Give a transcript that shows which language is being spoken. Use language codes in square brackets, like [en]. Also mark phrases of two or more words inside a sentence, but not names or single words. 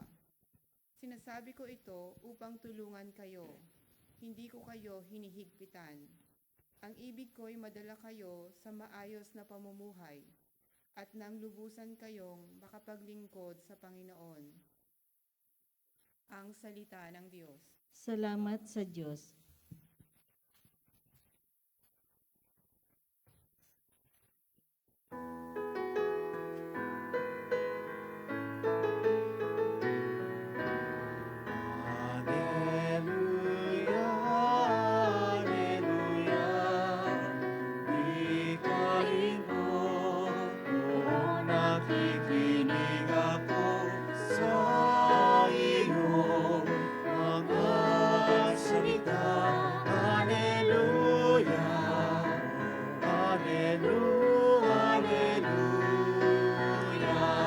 [tl] Sinasabi ko ito upang tulungan kayo, hindi ko kayo hinihigpitan. Ang ibig ko'y madala kayo sa maayos na pamumuhay at nang lubusan kayong makapaglingkod sa Panginoon. Ang salita ng Diyos. Salamat sa Diyos. Alleluia, Alleluia, ikain mo, o nakikinig ako sa iyong mga salita. Alleluia, Alleluia, Alleluia.